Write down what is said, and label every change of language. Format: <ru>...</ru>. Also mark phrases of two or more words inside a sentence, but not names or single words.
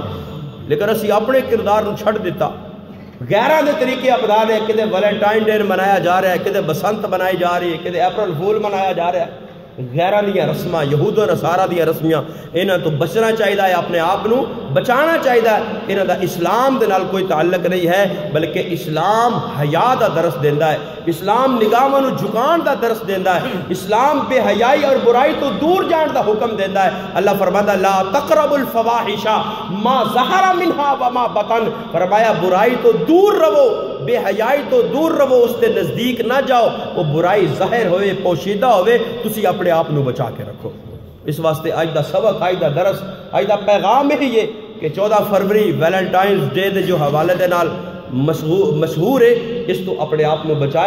<pa>لیکن اسی اپنے کردار نو چھڑ دیتا، غیران دے طریقے اپنا رہے، کدے ویلنٹائن ڈے منایا جا رہا ہے، کدے بسنت منائی جا رہی ہے، کدے اپریل فول منایا جا رہا ہے. غیران دیا رسمہ، یہود و نصارہ دیا رسمیاں، انہاں تو بچنا چاہیے، اپنے آپ نو بچانا چاہیے. انہاں دا اسلام دے نال کوئی تعلق نہیں ہے، بلکہ اسلام حیا دا درس دیندا ہے، اسلام نگاہاں نو جھکان دا درس دیندا ہے، اسلام بے حیائی اور برائی تو دور جان دا حکم دیندا ہے.</pa> <ar>اللہ فرماتا لا تقربوا الفواحش ما ظہر منها وما بطن،</ar> <pa>فرمایا برائی تو دور رہو، بے حیائی تو دور رہو،</pa> <ur>اس کے نزدیک نہ جاؤ.</ur> <pa>وہ برائی ظاہر ہوئے پوشیدہ ہوئے، تسی اپنے آپ نو بچا کے رکھو. اس واسطے آج دا سبق، آج دا درس، آج دا پیغام ہی یہ کہ 14 فروری ویلنٹائنز ڈے دے جو حوالے دے نال مشہور ہے، اس تو اپنے آپ نو بچائے.</pa>